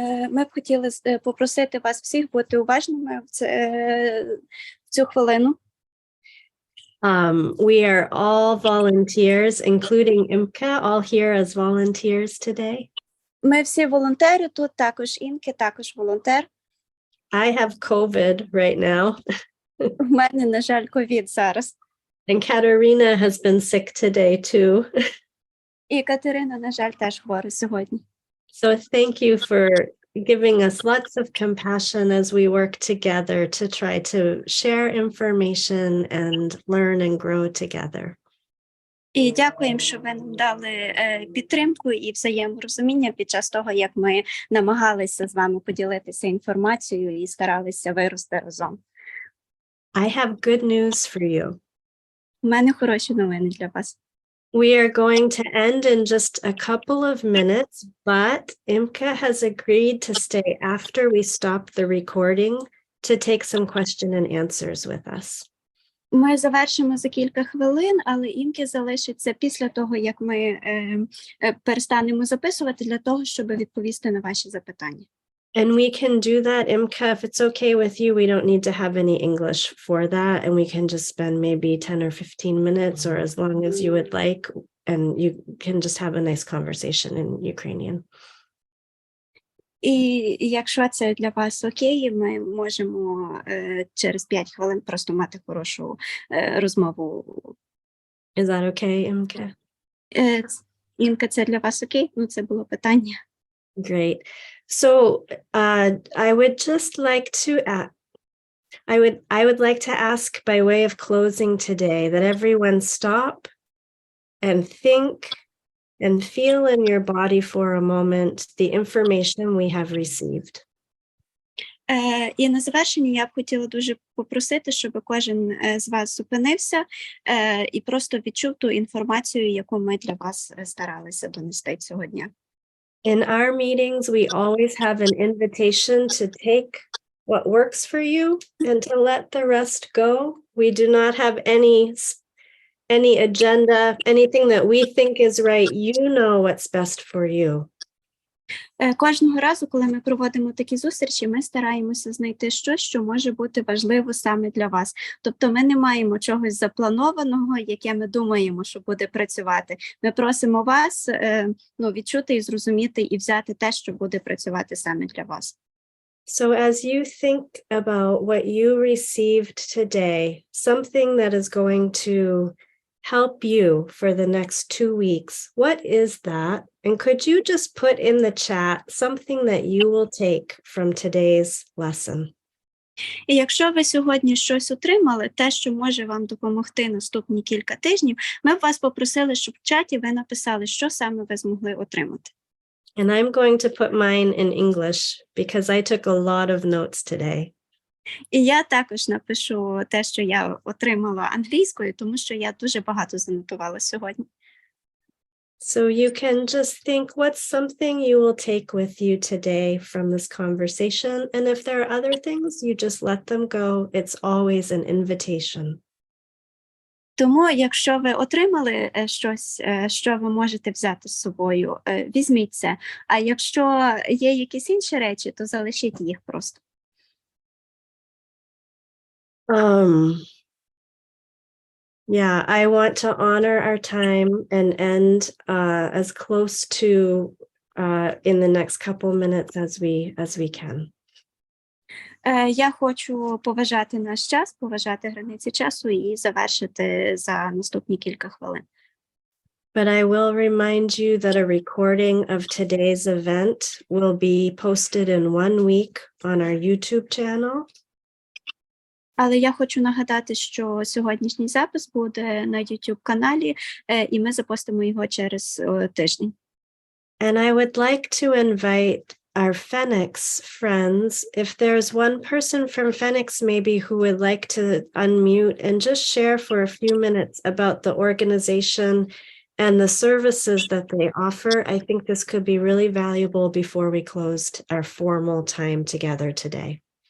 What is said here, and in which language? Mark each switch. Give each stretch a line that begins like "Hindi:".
Ukrainian: Ми б хотіли попросити вас всіх бути уважними в цю хвилину.
English: We are all volunteers, including Imke, all here as volunteers today.
Ukrainian: Ми всі волонтери, тут також Інке, також волонтер.
English: I have COVID right now.
Ukrainian: У мене, на жаль, ковід зараз.
English: And Katerina has been sick today too.
Ukrainian: І Катерина, на жаль, теж хвора сьогодні.
English: So thank you for giving us lots of compassion as we work together to try to share information and learn and grow together.
Ukrainian: І дякуємо, що ви нам дали підтримку і взаєморозуміння під час того, як ми намагалися з вами поділитися інформацією і старалися вирости разом.
English: I have good news for you.
Ukrainian: У мене хороші новини для вас.
English: We are going to end in just a couple of minutes, but Imke has agreed to stay after we stop the recording to take some question and answers with us.
Ukrainian: Ми завершимо за кілька хвилин, але Імке залишиться після того, як ми перестанемо записувати, для того, щоб відповісти на ваші запитання.
English: And we can do that, Imke, if it's okay with you. We don't need to have any English for that, and we can just spend maybe 10 or 15 minutes or as long as you would like, and you can just have a nice conversation in Ukrainian.
Ukrainian: І якщо це для вас окей, ми можемо через 5 хвилин просто мати хорошу розмову.
English: Is that okay, Imke?
Ukrainian: Інка, це для вас окей? Ну, це було питання.
English: Great. So I would just like to I would like to ask by way of closing today that everyone stop and think and feel in your body for a moment the information we have received.
Ukrainian: І на завершення я б хотіла дуже попросити, щоб кожен з вас зупинився і просто відчув ту інформацію, яку ми для вас старалися донести цього дня.
English: In our meetings, we always have an invitation to take what works for you and to let the rest go. We do not have any agenda, anything that we think is right. You know what's best for you.
Ukrainian: Кожного разу, коли ми проводимо такі зустрічі, ми стараємося знайти щось, що може бути важливо саме для вас. Тобто ми не маємо чогось запланованого, яке ми думаємо, що буде працювати. Ми просимо вас відчути і зрозуміти і взяти те, що буде працювати саме для вас.
English: So as you think about what you received today, something that is going to help you for the next 2 weeks, what is that? And could you just put in the chat something that you will take from today's lesson?
Ukrainian: І якщо ви сьогодні щось отримали, те, що може вам допомогти наступні кілька тижнів, ми б вас попросили, щоб в чаті ви написали, що саме ви змогли отримати.
English: And I'm going to put mine in English because I took a lot of notes today.
Ukrainian: І я також напишу те, що я отримала англійською, тому що я дуже багато занотувала сьогодні.
English: So you can just think what's something you will take with you today from this conversation. And if there are other things, you just let them go. It's always an invitation.
Ukrainian: Тому, якщо ви отримали щось, що ви можете взяти з собою, візьміть це. А якщо є якісь інші речі, то залишіть їх просто.
English: Yeah, I want to honor our time and end as close to in the next couple minutes as we can.
Ukrainian: Я хочу поважати наш час, поважати границі часу і завершити за наступні кілька хвилин.
English: But I will remind you that a recording of today's event will be posted in 1 week on our YouTube channel.
Ukrainian: Але я хочу нагадати, що сьогоднішній запис буде на YouTube-каналі, і ми запостимо його через тиждень.
English: And I would like to invite our Phoenix friends, if there's one person from Phoenix maybe who would like to unmute and just share for a few minutes about the organization and the services that they offer. I think this could be really valuable before we closed our formal time together today.